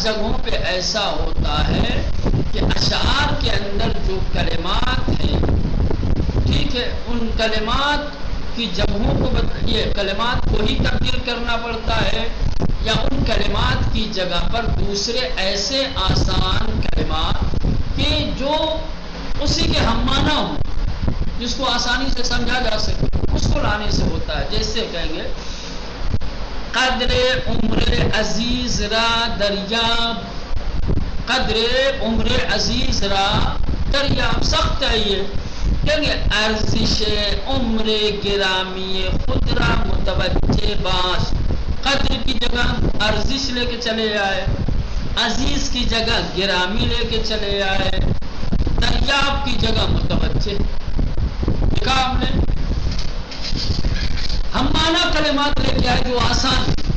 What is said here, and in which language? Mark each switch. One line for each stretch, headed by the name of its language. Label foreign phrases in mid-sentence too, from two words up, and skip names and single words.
Urdu: جگہوں پہ ایسا ہوتا ہے کہ اشعار کے اندر جو کلمات ہیں، ٹھیک ہے، ان کلمات کی جگہوں کو یہ کلمات کو ہی تبدیل کرنا پڑتا ہے، یا ان کلمات کی جگہ پر دوسرے ایسے آسان کلمات کہ جو اسی کے ہم معنی ہوں، جس کو آسانی سے سمجھا جا سکے، اس کو لانے سے ہوتا ہے. جیسے کہیں گے
Persian: قدر عمر عزیز را دریاب، قدر عمر عزیز را دریاب،
Urdu: سخت ہے یہ. کہیں گے
Persian: ارزش عمر گرامی خود را متوجہ باش.
Urdu: قدر کی جگہ ارزش لے کے چلے آئے، عزیز کی جگہ گرامی لے کے چلے آئے، دریاب کی جگہ متوجہ. دیکھا ہم نے، ہم معنی کلمات لے کے آئے جو آسان.